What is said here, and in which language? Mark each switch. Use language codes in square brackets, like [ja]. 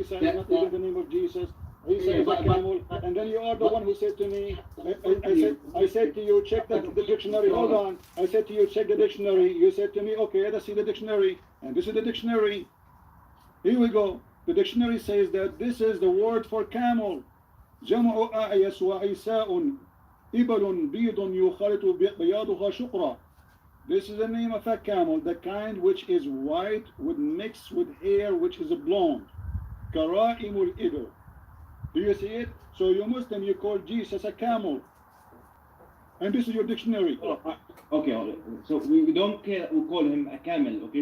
[en] Isa is not even the name of Jesus. Isa is a camel. And then you are the one who said to me, I said to you, check the dictionary. Hold on. I said to you, check the dictionary. You said to me, okay, let's see the dictionary. And this is the dictionary. Here we go. The dictionary says that this is the word for camel. [ar] جمع أعيس وعيساء إبل بيض يخالط بياضها شقرة. [en] This is the name of a camel, the kind which is white with mixed with hair which is blonde. [ar] كرائم الإبل. [en] Do you see it? So you Muslim, you call Jesus a camel. And this is your dictionary. Okay. So we don't care, we call him a camel, okay?